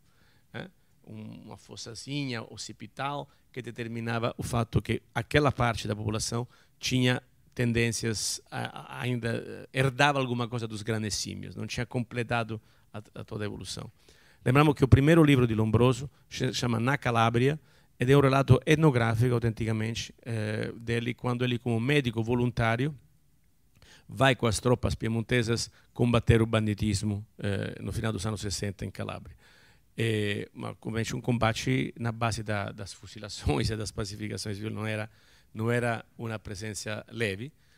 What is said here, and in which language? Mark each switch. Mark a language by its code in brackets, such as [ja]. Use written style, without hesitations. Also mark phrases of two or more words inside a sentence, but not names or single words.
[pt] Uma fossazinha occipital que determinava o fato que aquela parte da população tinha tendências ainda herdava alguma coisa dos grandes símios, não tinha completado toda a evolução. Lembramos que o primeiro livro de Lombroso se chama Na Calábria, [it] ed è un [pt] relato etnográfico, autenticamente, dele, quando ele, como médico voluntário, vai com as tropas piemontesas combater o banditismo no final dos anos 60 em Calabria. Mas um combate na base das fuzilações e das pacificações, não era uma presença leve.